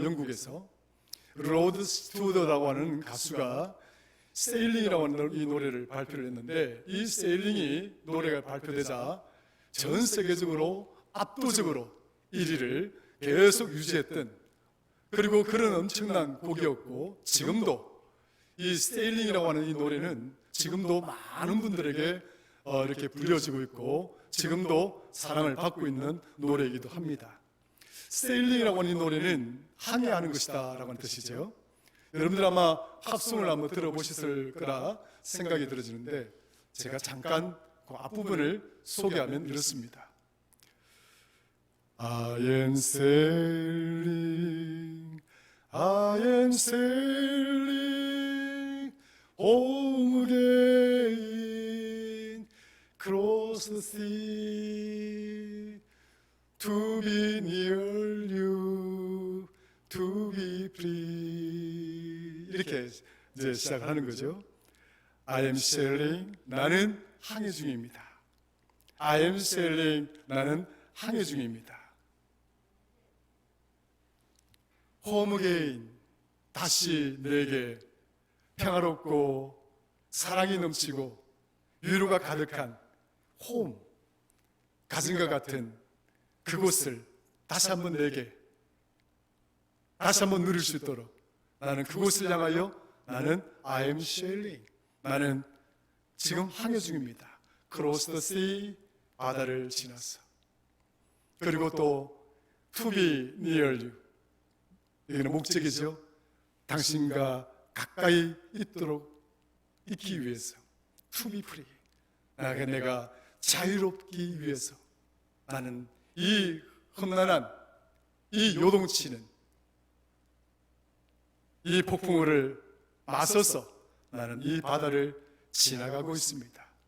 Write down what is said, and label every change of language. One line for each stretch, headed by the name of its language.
Korean: 영국에서 로드 스튜어트라고 하는 가수가 세일링이라고 하는 이 노래를 발표를 했는데 이 세일링이 노래가 발표되자 전 세계적으로 압도적으로 1위를 계속 유지했던 그리고 그런 엄청난 곡이었고 지금도 이 세일링이라고 하는 이 노래는 지금도 많은 분들에게 이렇게 불려지고 있고 지금도 사랑을 받고 있는 노래이기도 합니다. 세일링이라고 하는 이 노래는 항해하는 것이다 라고 하는 뜻이죠. 여러분들 아마 합성을 한번 들어보셨을 거라 생각이 들어지는데 제가 잠깐 그 앞부분을 소개하면 이렇습니다.
English: I am sailing, I am sailing home again, across the sea, to be near you, to be free.
Korean: 이렇게 이제 시작하는 거죠.
English: I am sailing,
Korean: 나는 항해 중입니다.
English: I am sailing,
Korean: 나는 항해 중입니다.
English: Home again,
Korean: 다시 내게 평화롭고 사랑이 넘치고 위로가 가득한 홈, 가정과 같은 그곳을 다시 한번 내게 다시 한번 누릴 수 있도록 나는 그곳을 향하여 나는
English: I am sailing,
Korean: 나는 지금 항해 중입니다.
English: Cross the sea,
Korean: 바다를 지나서. 그리고 또
English: to be near you,
Korean: 여기는 목적이죠. 당신과 가까이 있기 위해서.
English: To be free,
Korean: 내가 자유롭기 위해서 나는 이 험난한 이 요동치는 이 폭풍우를 맞서서 나는 이 바다를 지나가고 있습니다.